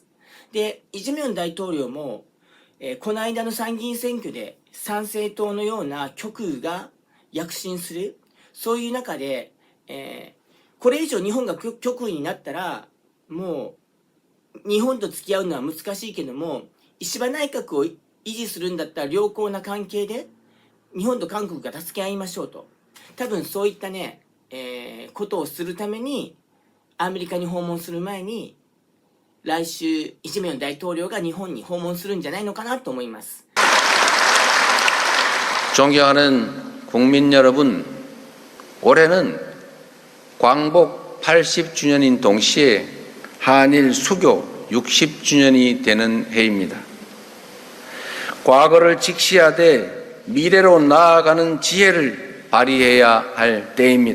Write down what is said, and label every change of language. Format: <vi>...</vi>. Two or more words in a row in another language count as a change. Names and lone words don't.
<ja>で、イ・ジェミョン大統領も、この間の参議院選挙で参政党のような極右が躍進する、そういう中で、これ以上日本が極右になったら、もう日本と付き合うのは難しいけども、石破内閣を維持するんだったら良好な関係で、日本と韓国が助け合いましょうと。多分そういったね、ことをするために、アメリカに訪問する前に、来週、イ・ジェミョン大統領が日本に訪問するんじゃないのかなと思います。</ja> <ko>존경하는 국민 여러분, 올해는 광복 80주년인 동시에 한일 수교 60주년이 되는 해입니다. 과거를 직시하되 미래로 나아가는 지혜를 발휘해야 할 때입니다.</ko>